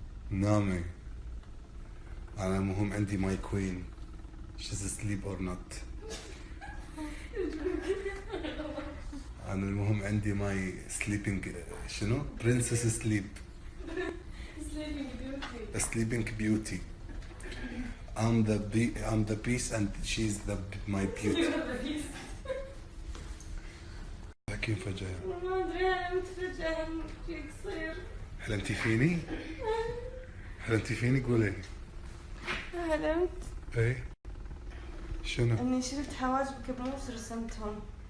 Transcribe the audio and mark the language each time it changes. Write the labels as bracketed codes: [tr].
[ar] نامي. انا المهم عندي [en] My queen. she's asleep or not. [ar] انا المهم عندي [en] my sleeping [ar] شنو؟ [en] Princess sleep. Sleeping Beauty. sleeping beauty. I'm the beast and she's my beauty. [ar] لكن فجأة ما ادري انا متفجأة شي يصير. حلمتي فيني؟ حلمتي فيني قولي. حلمت ايه شنو؟ اني شلت حواجبك بموس رسمتهم.